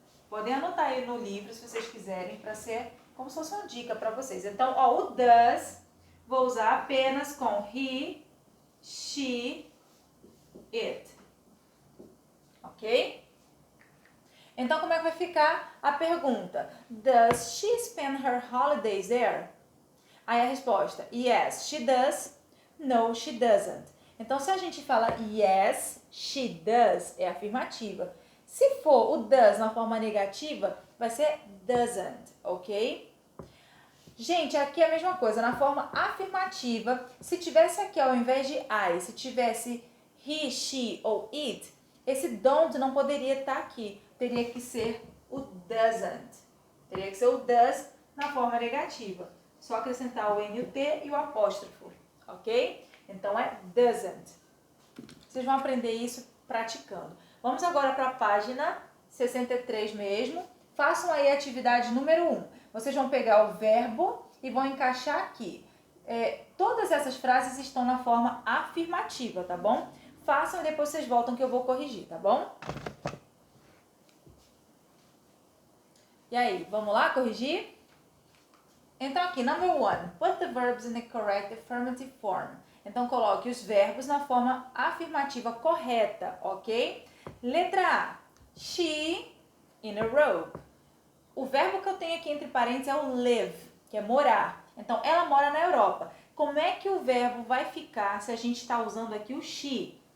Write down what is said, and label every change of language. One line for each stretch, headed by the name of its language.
Portuguese: Podem anotar aí no livro se vocês quiserem, para ser como se fosse uma dica para vocês. Então, ó, o does, vou usar apenas com he, she, it. Ok? Então, como é que vai ficar a pergunta?
English: Does she spend her holidays there?
Portuguese: Aí a resposta,
English: yes, she does. No, she doesn't.
Portuguese: Então, se a gente fala
English: yes, she does,
Portuguese: é afirmativa. Se for o does na forma negativa, vai ser doesn't, ok? Gente, aqui é a mesma coisa, na forma afirmativa, se tivesse aqui ao invés de I, se tivesse he, she ou it, esse don't não poderia estar aqui, teria que ser o doesn't. Teria que ser o does na forma negativa. Só acrescentar o N, o T e o apóstrofo, ok? Então é doesn't. Vocês vão aprender isso praticando. Vamos agora para a página 63 mesmo. Façam aí a atividade número 1. Vocês vão pegar o verbo e vão encaixar aqui. Todas essas frases estão na forma afirmativa, tá bom? Façam e depois vocês voltam que eu vou corrigir, tá bom? E aí, vamos lá corrigir? Então aqui, number 1.
English: Put the verbs in the correct affirmative form.
Portuguese: Então coloque os verbos na forma afirmativa correta, ok? Letra A.
English: She in a robe.
Portuguese: O verbo que eu tenho aqui entre parênteses é o live, que é morar. Então, ela mora na Europa. Como é que o verbo vai ficar se a gente está usando aqui o she?